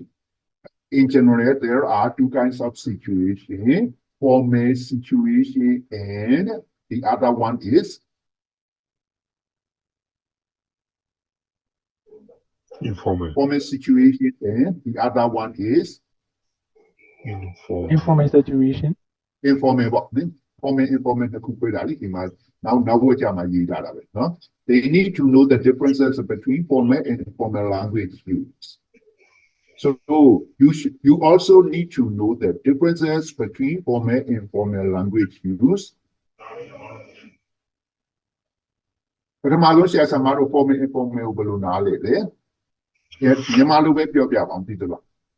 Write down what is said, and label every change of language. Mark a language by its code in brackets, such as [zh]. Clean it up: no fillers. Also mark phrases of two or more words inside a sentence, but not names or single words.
[en] In general, there are two kinds of situation, formal situation and the other one is informal situation and the other one is informal situation. [my] Informal ပေါ့နိ informal တစ်ခုပြတာလေဒီမှာနောက်ဘက်ကြမှာရေးထားတာပဲเนาะ [en] They need to know the differences between formal and informal language use. So you also need to know the differences between formal and informal language use. [my] ပထမဆုံးဆရာဆရာမတို့ [en] formal informal [my] ကိုဘယ်လိုနားလဲလေမြန်မာလိုပဲပြောပြပါအောင်သိသလား